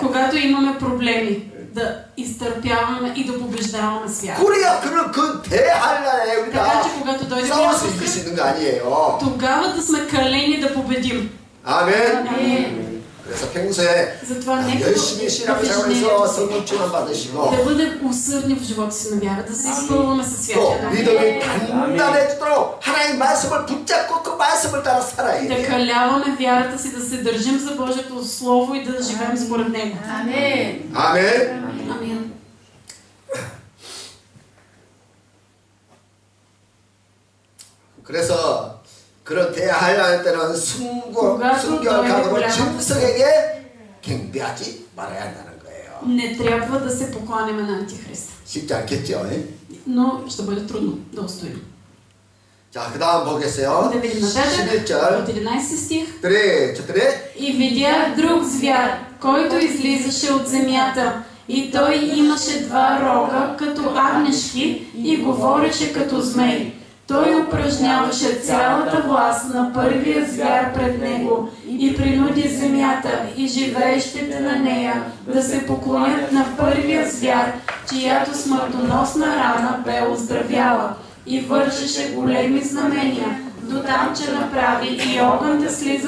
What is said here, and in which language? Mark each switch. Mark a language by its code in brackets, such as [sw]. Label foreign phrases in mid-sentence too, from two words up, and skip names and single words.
[bg] Когато имаме проблеми, да изтърпяваме и да побеждаваме с вяра. [ko] 그래야 그 대한란에 [bg] Така [ko] 우리가 [bg] че когато дойде [ko] 싸울 수 [bg] голяма [ko] 이길 수 [bg] скръп, [ko] 있는 거 아니에요. [bg] тогава да сме калени да победим. [ko] 아멘. [bg] Амин. [ko] 그래서 평소에 [bg] Затова нека [ko] 열심히 신앙생활에서 성령 충만 받으시고 [bg] да бъдем усърдни в живота си на вяра, да се изпълваме със [ko] 또 [bg] Святия Дух. [ko] 믿음이 단단해지도록 하나님의 말씀을 붙잡고 그 말씀을 따라 살아야 [bg] Да [ko] 돼요. [bg] каляваме вярата си, да се държим за Божието Слово и да живеем според Него. [ko] 아멘. 아멘. [bg] Амин. [ko] 그래서 그런 대할 때는 순결각으로 짐승에게 경배하지 말아야 한다는 거예요. [bg] Не трябва да се покланяме на Антихриста. [ko] 쉽지 않겠죠? [bg] Но ще бъде трудно да устоим. [ko] 자, 그 다음 보겠어요. [bg] Да видим нататък [ko] 11절. [bg] от 11 стих. [ko] 그래, 저들의 [bg] И видях друг звяр, който излизаше от земята, и той имаше два рога като агнешки и говореше като змей. Той упражняваше цялата власт на първия звяр пред него и принуди земята и живеещите на нея да се поклонят на първия звяр, чиято смъртоносна рана бе оздравяла, и вършеше големи знамения, до там, че направи и огън да слиза